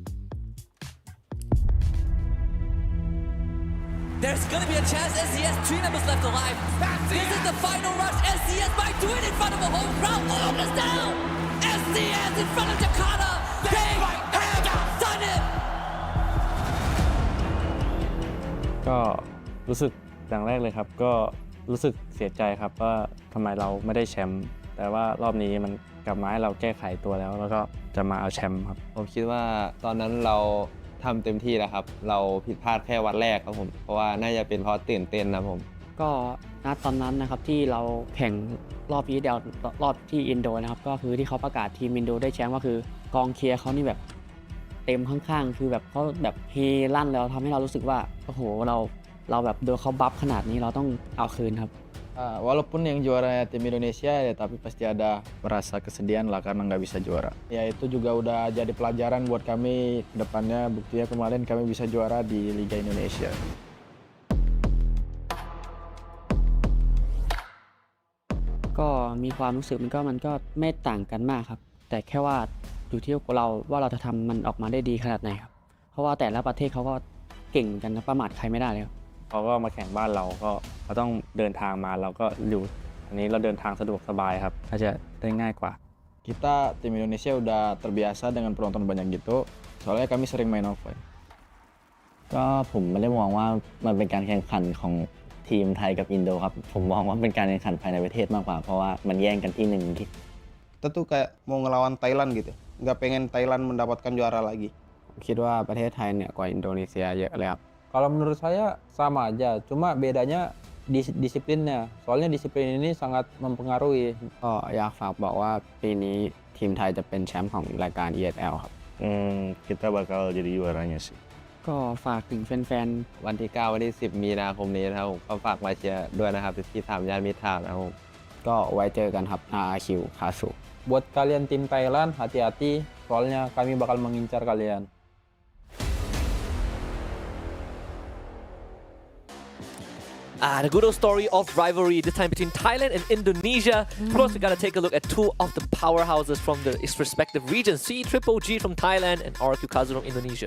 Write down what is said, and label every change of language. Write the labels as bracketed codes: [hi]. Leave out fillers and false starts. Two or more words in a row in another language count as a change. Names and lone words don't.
[en] There's gonna be a chance. SCS 3 members left alive. This is the final rush. SCS might do it in front of a whole crowd. All is down. SCS in front of Jakarta. They have done it. [th] ก็รู้สึกอย่างแรกเลยครับก็รู้สึกเสียใจครับว่าทำไมเราไม่ได้แชมป์แต่ว่ารอบนี้มันกลับมาให้เราแก้ไขตัวแล้วก็จะมาเอาแชมป์ครับผมคิดว่าตอนนั้นเราทำเต็มที่แล้วครับเราผิดพลาดแค่วันแรกครับผมเพราะว่าน่าจะเป็นเพราะตื่นเต้นนะผม ก็ณตอนนั้นนะครับที่เราแข่งรอบนี้เดียวรอบที่อินโดนะครับก็คือที่เขาประกาศทีมอินโดได้แชมป์ก็คือกองเชียร์เขานี่แบบเต็มข้างๆคือแบบเขาแบบเฮลั่นแล้วทำให้เรารู้สึกว่าโอ้โหเราแบบโดนเขาบัฟขนาดนี้เราต้องเอาคืนครับ [id] Walaupun yang juara tim Indonesia ya tapi pasti ada merasa kesedihan lah karena nggak bisa juara. Ya itu juga udah jadi pelajaran buat kami ke depannya buktinya kemarin kami bisa juara di Liga Indonesia. [th] ก็มีความรู้สึกมันก็ไม่ต่างกันมากครับแต่แค่ว่าอยู่ที่เราจะทำมันออกมาได้ดีขนาดไหนครับเพราะว่าแต่ละประเท ศเขาก็เก่งกันนะประมาทใครไม่ได้เลยครับเขาก็มาแข่งบ้านเราก็เราต้องเดินทางมาเราก็อยู่อันนี้เราเดินทางสะดวกสบายครับก็จะได้ง่ายกว่า [id] Kita tim Indonesia udah terbiasa dengan penonton banyak gitu soalnya kami sering main offline [th] ก็ผมไม่ได้มองว่ามันเป็นการแข่งขันของทีมไทยกับอินโดครับผมมองว่าเป็นการแข่งขันภายในประเทศมากกว่าเพราะว่ามันแย่งกันที่หนึ่งที่ [id] Kita tuh kayak mau ngelawan Thailand gitu nggak pengen Thailand mendapatkan juara lagi [th] คิดว่าประเทศไทยเนี่ยกว่าอินโดนีเซียเยอะเลยครับ [id] Kalau menurut saya sama aja, cuma bedanya disiplinnya. Soalnya disiplin ini sangat mempengaruhi. [th] ก็อยากฝากบอกว่าปีนี้ทีมไทยจะเป็นแชมป์ของรายการ ESL ครับ [id] Kita bakal jadi juaranya sih [th] ก็ฝากถึงแฟน วันที่ 9 วันที่ 10 มีนาคมนี้นะครับผมก็ฝากมาเชียร์ด้วยนะครับที่3 ย่านมิตรทาวน์นะครับผม ๆก็ไว้เจอกันครับ RRQ คาสุ [id] Buat kalian tim Thailand, hati-hati soalnya kami bakal mengincar kalian. [en] The good old story of rivalry, this time between Thailand and Indonesia. Of course, we gotta take a look at two of the powerhouses from their respective regions. C-Triple-G from Thailand and RRQ Kazu from Indonesia.